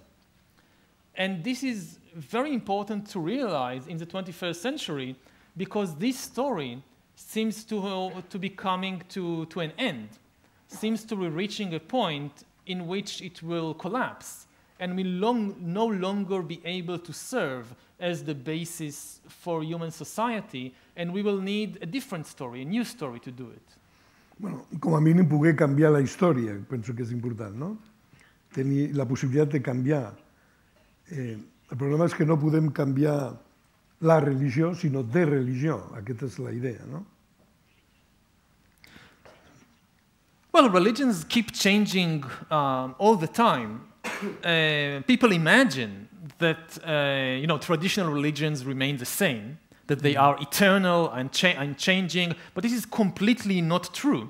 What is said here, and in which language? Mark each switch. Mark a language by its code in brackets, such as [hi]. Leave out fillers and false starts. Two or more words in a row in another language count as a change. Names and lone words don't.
[en] And this is very important to realize in the 21st century, because this story seems to be coming to an end, seems to be reaching a point in which it will collapse and will no longer be able to serve as the basis for human society, and we will need a different story, a new story to do it. [ca] Bueno, com a mínim poder canviar la història, penso que és important, no? Tenir la possibilitat de canviar. El problema és que no podem canviar la religió, sinó de religió. Aquesta és la idea, no? [en] Well, religions keep changing all the time. People imagine that traditional religions remain the same, that they are eternal and unchanging, but this is completely not true.